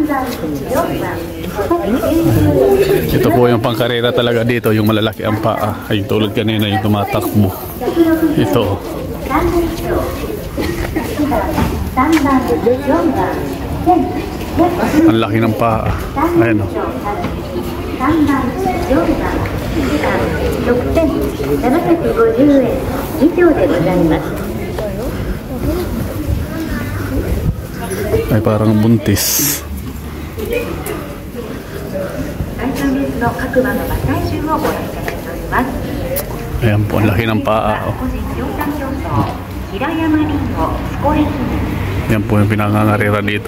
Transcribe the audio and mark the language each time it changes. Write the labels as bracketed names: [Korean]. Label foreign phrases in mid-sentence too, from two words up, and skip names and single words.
[Filipino] Ito po yung pangkarera talaga dito. Yung malalaki ang paa. Ay tulad kanina yung tumatakbo. Ito. Ang laki ng paa. Ayan o. [Japanese] 6750円以上でございます。 [Filipino] Ay parang buntis. Ayan po, ang laki ng paa. Ayan po yung pinangangarera dito.